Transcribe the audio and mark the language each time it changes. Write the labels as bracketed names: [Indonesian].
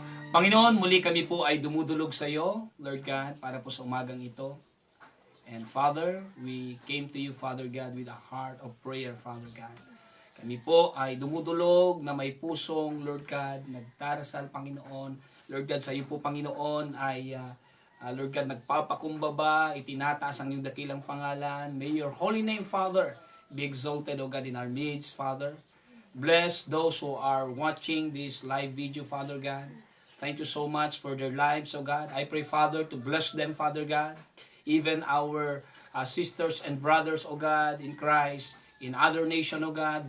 [Filipino] Panginoon, muli kami po ay dumudulog sa iyo, Lord God, para po sa umagang ito. [English] And Father, we came to you, Father God, with a heart of prayer, Father God. [Filipino] Kami po ay dumudulog na may pusong, Lord God, nagdarasal, Panginoon. Lord God, sa iyo po, Panginoon, ay Lord God, nagpapakumbaba, itinataas ang iyong dakilang pangalan. [English] May your holy name, Father, be exalted, O God, in our midst, Father. Bless those who are watching this live video, Father God. Thank you so much for their lives, O God. I pray, Father, to bless them, Father God. Even our sisters and brothers, O God, in Christ, in other nation, O God.